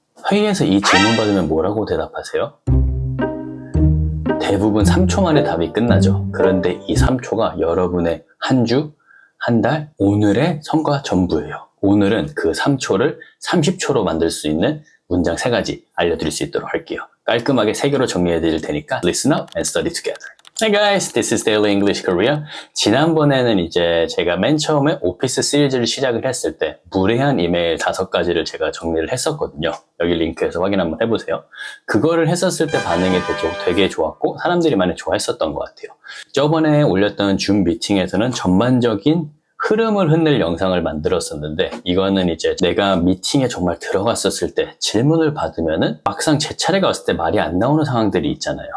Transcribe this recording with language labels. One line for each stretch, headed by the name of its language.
Korean: 회의에서 이 질문 받으면 뭐라고 대답하세요? 대부분 3초 만에 답이 끝나죠. 그런데 이 3초가 여러분의 한 주, 한 달, 오늘의 성과 전부예요. 오늘은 그 3초를 30초로 만들 수 있는 문장 3가지 알려드릴 수 있도록 할게요. 깔끔하게 3개로 정리해 드릴 테니까
English: Listen up and study together. Hey guys, this is Daily English Korea.
Korean: 지난번에는 이제 제가 맨 처음에 오피스 시리즈를 시작을 했을 때 무례한 이메일 5가지를 제가 정리를 했었거든요. 여기 링크에서 확인 한번 해보세요. 그거를 했었을 때 반응이 되게 좋았고 사람들이 많이 좋아했었던 것 같아요. 저번에 올렸던 줌 미팅에서는 전반적인 흐름을 흔들 영상을 만들었었는데 이거는 이제 내가 미팅에 정말 들어갔었을 때 질문을 받으면은 막상 제 차례가 왔을 때 말이 안 나오는 상황들이 있잖아요.